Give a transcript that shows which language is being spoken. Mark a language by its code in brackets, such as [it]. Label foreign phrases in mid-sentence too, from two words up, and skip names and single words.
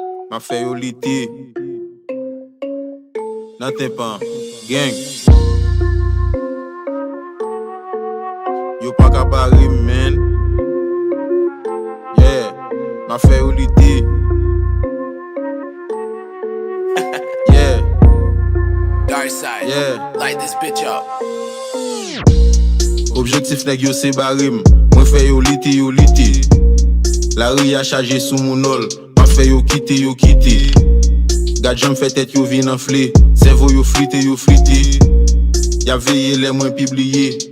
[ht] Ma fè yo lite. Nan ten pan, gang. Yo pa ka bare m, men. Yeah, ma fè yo lite. [en] Yeah. Dark side, Yeah. light this bitch up. [ht] Objektif nèg yo se bare m. Mwen fè yo lite, yo lite. Lari a chaje sou moun nòl. Ma fè yo kite, yo kite. Gad janm fè tèt yo vin anfle. Sèvo yo flite, yo flite. Y a veye lè mwen pibliye.